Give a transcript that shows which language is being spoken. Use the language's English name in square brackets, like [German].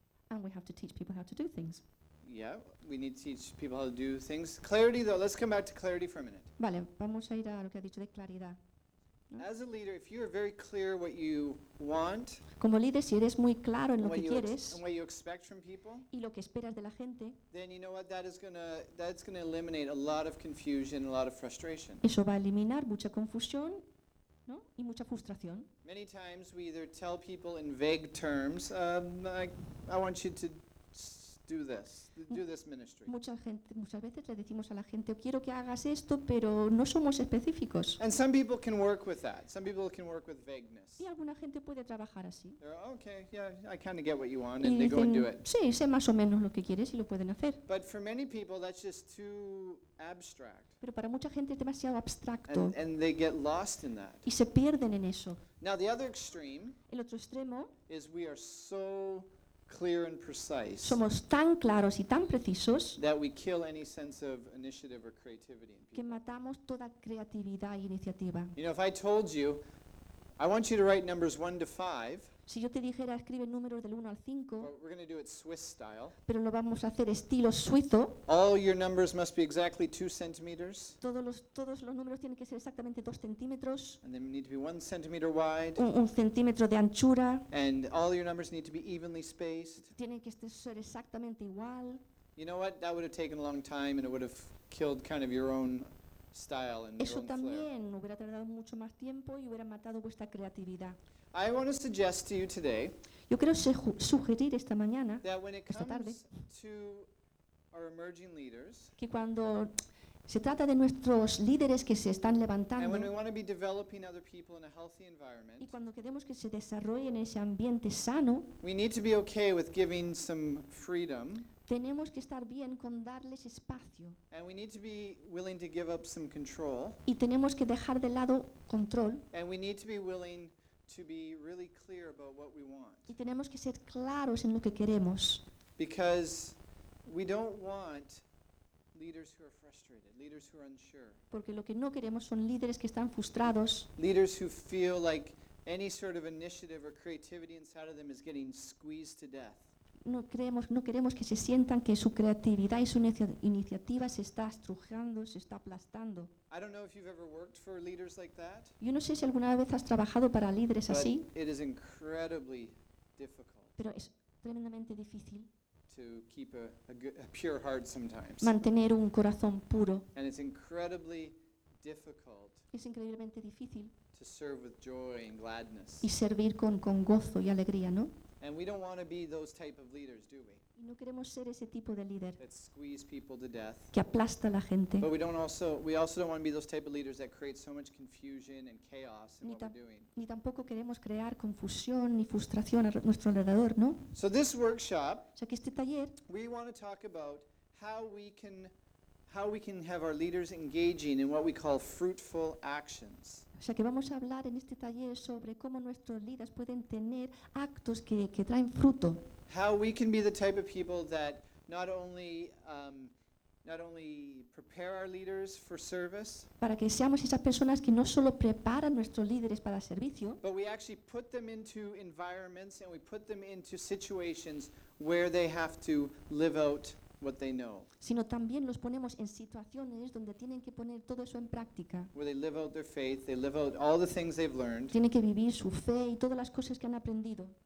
[English] And we have to teach people how to do things. Yeah, we need to teach people how to do things. Clarity, though, let's come back to clarity for a minute. [Spanish] Vale, vamos a ir a lo que ha dicho de claridad. [English] As a leader, if you are very clear what you want, [Spanish] como líder, si eres muy claro en lo que quieres, [English] and what you expect from people, [Spanish] y lo que esperas de la gente, [English] then you know what, that's gonna eliminate a lot of confusion, a lot of frustration. [Spanish] Eso va a eliminar mucha confusión, ¿no? Y mucha frustración. [English] Many times we either tell people in vague terms, I want you to do this ministry. [Spanish] Muchas veces le decimos a la gente, quiero que hagas esto, pero no somos específicos. [English] And some people can work with that. Some people can work with vagueness. [Spanish] Y alguna gente puede trabajar así. [English] They're okay, yeah, I kind of get what you want, and they go and do it. [Spanish] Sí, sé más o menos lo que quieres y lo pueden hacer. [English] But for many people, that's just too abstract. [Spanish] Pero para mucha gente es demasiado abstracto. [English] And they get lost in that. [Spanish] Y se pierden en eso. [English] Now the other extreme. [Spanish] El otro extremo. [English] Is we are so clear and precise. [Spanish] Somos tan claros y tan precisos. [English] That we kill any sense of initiative or creativity in people. [Spanish] Que matamos toda creatividad e iniciativa. [English] You know, if I told you, I want you to write numbers 1 to 5. [Spanish] Si yo te dijera escribe números del 1 al 5. [English] But we're going to do it Swiss style. [Spanish] Pero lo vamos a hacer estilo suizo. [English] All your numbers must be exactly 2 centimeters. [Spanish] Todos los números tienen que ser exactamente 2 centímetros. [English] And they need to be 1 centimeter wide. [Spanish] Un centímetro de anchura. [English] And all your numbers need to be evenly spaced. [Spanish] Tienen que ser exactamente igual. [English] You know what? That would have taken a long time, and it would have killed kind of your own style and [Spanish] eso [English] your own [Spanish] también [English] flair. [Spanish] Hubiera tardado mucho más tiempo y hubiera matado vuestra creatividad. [English] I want to suggest to you today. [Spanish] Yo quiero sugerir esta mañana. [English] That when it [Spanish] esta tarde, [English] comes to our emerging leaders. [Spanish] Que cuando se trata de nuestros líderes que se están levantando. [English] And when we want to be developing other people in a healthy environment. [Spanish] Y cuando queremos que se desarrolle en ese ambiente sano. [English] We need to be okay with giving some freedom. [Spanish] Tenemos que estar bien con darles espacio. [English] And we need to be willing to give up some control. [Spanish] Y tenemos que dejar de lado control. [English] And we need to be willing to be really clear about what we want. [Spanish] Y tenemos que ser claros en lo que queremos. [English] Because we don't want leaders who are frustrated, leaders who are unsure. [Spanish] Porque lo que no queremos son líderes que están frustrados. [English] Leaders who feel like any sort of initiative or creativity inside of them is getting squeezed to death. [Spanish] No creemos, no queremos que se sientan que su creatividad y su iniciativa se está estrujando, se está aplastando. [English] I don't know if you've ever worked for leaders like that. [Spanish] Yo no sé si alguna vez has trabajado para líderes [English] but [Spanish] así. [English] It is incredibly difficult. [Spanish] Pero es tremendamente difícil. [English] To keep a pure heart sometimes. [Spanish] Mantener un corazón puro. [English] And it's incredibly difficult. [Spanish] Es increíblemente difícil. [English] To serve with joy and gladness. [Spanish] Y servir con gozo y alegría, ¿no? [English] And we don't want to be those type of leaders, do we? [Spanish] Y no queremos ser ese tipo de líder. [English] That squeeze people to death. [Spanish] Que aplasta a la gente. [English] But we also don't want to be those type of leaders that create so much confusion and chaos in what we're doing. [Spanish] Ni tampoco queremos crear confusión ni frustración a nuestro alrededor, ¿no? [English] So this workshop, [Spanish] so que este taller, [English] we want to talk about how we can have our leaders engaging in what we call fruitful actions. [Spanish] O sea, que vamos a hablar en este taller sobre cómo nuestros líderes pueden tener actos que traen fruto. [English] How we can be the type of people that not only prepare our leaders for service. [Spanish] Para que seamos esas personas que no solo preparan nuestros líderes para servicio. [English] But we actually put them into environments and we put them into situations where they have to live out what they know. [Spanish] Sino también los ponemos en situaciones donde tienen que poner todo eso en práctica. [English] Where they live out their faith, they live out all the things they've learned. [Spanish] Tienen que vivir su fe y todas las cosas que han aprendido.